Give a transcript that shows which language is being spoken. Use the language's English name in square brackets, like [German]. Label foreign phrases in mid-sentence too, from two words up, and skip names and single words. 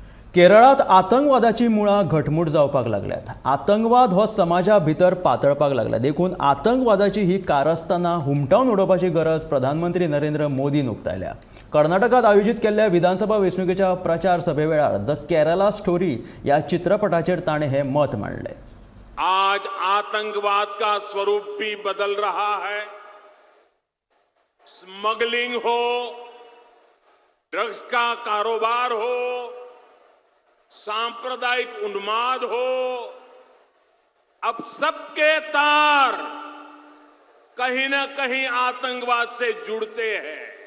[Konkani] केरळात आतंकवादाची मुळां घटमूट जावपाक लागल्यात। आतंकवाद हो समाजा भितर पातळपाक लागला। देखून आतंकवादाची ही कारस्थाना हुमटावन उडोवपाची गरज प्रधानमंत्री नरेंद्र मोदीन उक्तायल्या। कर्नाटकात आयोजित केल्ल्या विधानसभा वेंचणुकेच्या प्रचार सभे वेळार द केरला स्टोरी ह्या चित्रपटाचेर ताणें हे मत मांडलें। [Hindi] आज आतंकवाद का स्वरूप भी बदल रहा है। स्मगलिंग हो, ड्रग्स का कारोबार हो, सांप्रदायिक उन्माद हो, अब सबके तार कहीं न कहीं आतंकवाद से जुड़ते हैं।